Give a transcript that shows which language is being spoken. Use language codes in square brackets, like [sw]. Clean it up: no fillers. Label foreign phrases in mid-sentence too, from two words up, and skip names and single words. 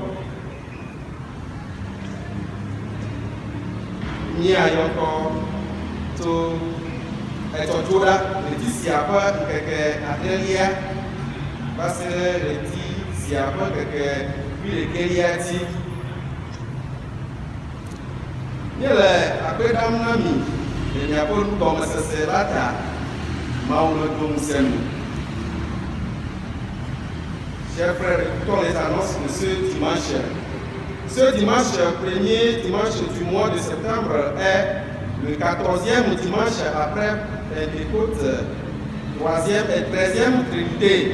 [ee] Míayɔkɔ to etsɔtsoɖa ɣleti sia ƒe ŋkeke adelia va se ɖe ɣleti sia ƒe ŋkeke Bilekelia ti. Míele akpe ɖam na mi le miaƒe nugɔmesese la ta Mawu le do ŋusẽ nu. [fr] Chers frères, écoutons les annonces de ce dimanche. Ce dimanche, premier dimanche du mois de septembre, est le 14e dimanche après Pentecôte, 3e et 13e Trinité.